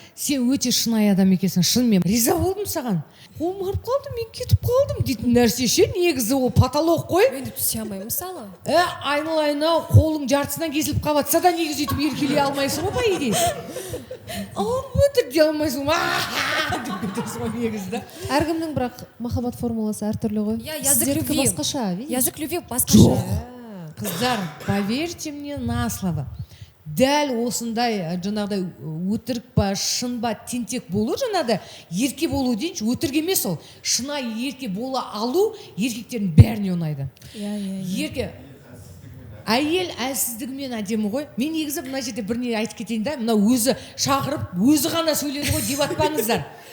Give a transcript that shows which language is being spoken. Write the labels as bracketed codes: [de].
[kk] сен өте шынайы адам екенсің, шынымен. Риза болдым саған. Қолым ұрып қалды, мен кетіп қалдым дейтін нәрсе ше, негізі ол потолок қой. Мен де түсе алмаймын мысалы. Айналайын-ау, қолың жартысынан кесіліп қалыватса да негізі өйтіп еркелей алмайсың ғой, [ru] по идее. [kk] Өтір дей алмайсың деп кетесің ғой негізі да. Әркімнің бірақ махаббат формуласы әртүрлі ғой. [ru] Я язык [kk] Сіздердікі [ru] любви. [kk] басқаша, видишь? [ru] Язык любви [kk] басқаша. Қыздар, [ru] поверьте мне на слово. [kk] Дәл осындай жаңағыдай өтірік па, шын ба, тентек болу жаңағыдай ерке болу дейінші, өтірік емес ол. Шынайы ерке бола алу еркектердің бәріне ұнайды. Ерке әйел әлсіздігімен әдемі ғой. Мен негізі мына жерде бірне айтып кетейін да, мына өзі шақырып, өзі ғана сөйледі ғой деп атпаңыздар.